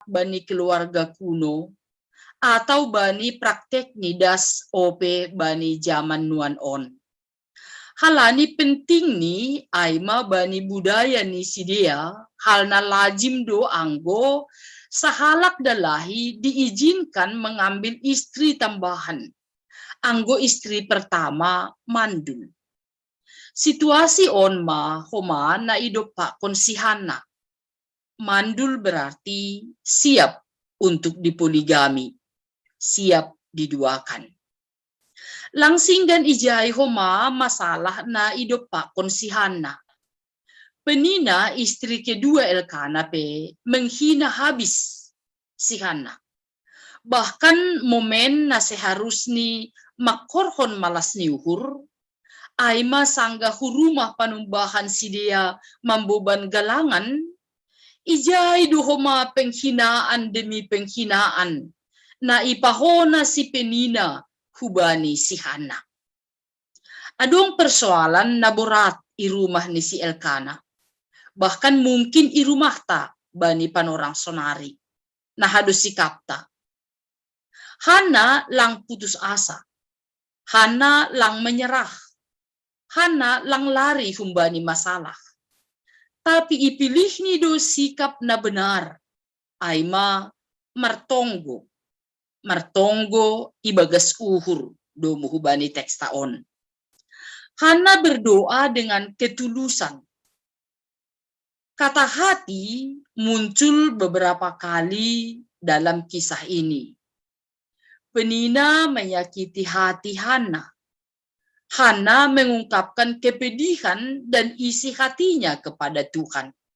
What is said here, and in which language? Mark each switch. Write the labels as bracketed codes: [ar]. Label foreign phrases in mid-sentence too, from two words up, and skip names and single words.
[bts] bani keluarga kuno atau bani praktek nidas ope bani zaman nuan on. Halani penting ni aima bani budaya ni sidia halna lajim do anggo sahalak dalahi [id] diizinkan mengambil istri tambahan. Anggo istri pertama mandul. [bts] Situasi onma homa na idopa konsihana. [id] Mandul berarti siap untuk dipoligami, siap diduakan. [bts] Langsing dan ijai homa masalah na idopa konsihana. [id] Penina istri kedua Elkana pe menghina habis si Hana. [bts] Bahkan momen na seharusni makorhon malas ni uhur, aima sangga hurumah panumbahan si dia mamboban galangan, ijai duhoma penghinaan demi penghinaan, na ipahona si penina hubani si Hana. Adong persoalan na berat i rumah ni si Elkana. Bahkan mungkin i rumah ta bani panorang sonari. Nah hadus sikap ta. Hana lang putus asa. Hana lang menyerah. Hana lang lari humbani masalah. Tapi ipilih ni do sikap na benar. Aima martonggo. Martonggo ibagas uhur do muhubani teks taon. [id] Hana berdoa dengan ketulusan. Kata hati muncul beberapa kali dalam kisah ini. Penina menyakiti hati Hana. Hana mengungkapkan kepedihan dan isi hatinya kepada Tuhan.